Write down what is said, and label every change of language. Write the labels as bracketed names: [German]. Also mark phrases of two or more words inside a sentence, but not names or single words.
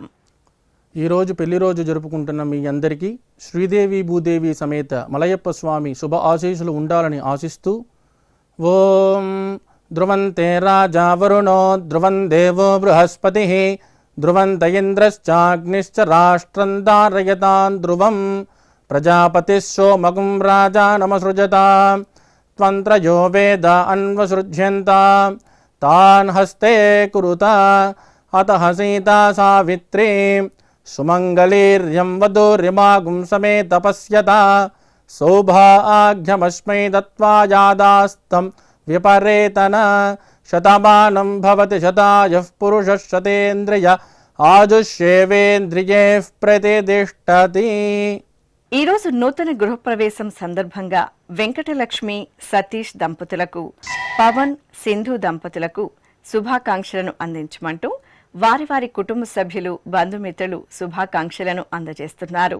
[Telugu] ఈరోజు పెళ్లి రోజు జరుపుకుంటున్న మీ అందరికీ శ్రీదేవి భూదేవి సమేత మలయప్ప స్వామి శుభ ఆశీస్సులు ఉండాలని ఆశిస్తూ [Sanskrit] ఓం ధ్రువంతే రాజా వరుణో ధ్రువం దేవో బృహస్పతి ధ్రువంత ఇంద్రశ్చాగ్నిశ్చ రాష్ట్రం ధారయతాన్ ధ్రువం ప్రజాపతిः సోమగుం రాజా నమసృజతాం त्वन्त्रयो वेद अन्वसृज्यन्त तान् हस्ते कुरुत अतः सीता सावित्री सुमङ्गलीर्यं वधूर्यमागुं समे तपस्यता सौभाग्यमस्मै दत्त्वा यादास्तं विपरेतन शतमानं भवति शतायुः पुरुषः शतेन्द्रिय ఆజుష్యేవేంద్రియే ప్రతిష్టతి. [Telugu] ఈరోజు నూతన గృహప్రవేశం సందర్భంగా వెంకటలక్ష్మి సతీష్ దంపతులకు, పవన్ సింధు దంపతులకు శుభాకాంక్షలను అందించమంటూ వారి వారి కుటుంబ సభ్యులు, బంధుమిత్రులు శుభాకాంక్షలను అందజేస్తున్నారు.